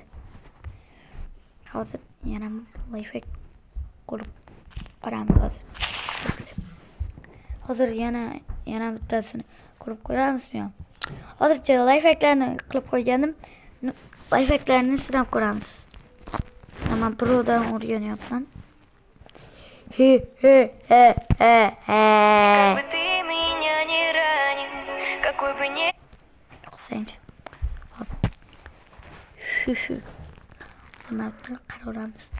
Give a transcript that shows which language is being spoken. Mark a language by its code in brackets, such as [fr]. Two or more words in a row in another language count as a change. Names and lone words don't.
[uz] Hozir yana lifehack qilib ko'ramiz hozir. Yana bittasini ko'rib ko'ramizmi? Hozircha lifehacklarni qilib qo'yganim. Lifehacklarni sinab ko'ramiz. Men birovdan o'rganyapman. [ru] Как бы ты меня не ранил, какой бы не... [uz] Nima qilib qaraveramiz.